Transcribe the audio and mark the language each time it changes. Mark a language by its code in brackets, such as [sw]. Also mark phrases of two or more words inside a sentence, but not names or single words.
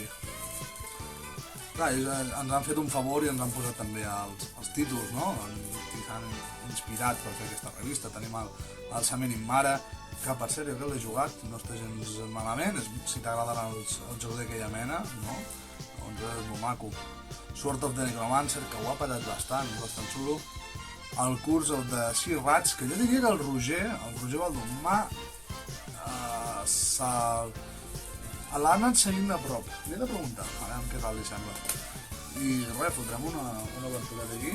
[ca] Clar, ens han fet un favor i ens han posat també els títols, no? I s'han inspirat per fer aquesta revista. Tenim el Samenin Mare, que per cert jo l'he jugat, no està gens malament, si t'agraden els jocs d'aquella mena, no? Doncs és molt maco. Sword of the Necromancer, que ho ha patat bastant xulo. El curs, el de Sir Rats, que jo diria que el Roger Baldomà l'ha anat seguint de prop. Li he de preguntar, a veure què tal li sembla. I res, fotrem una obertura d'aquí.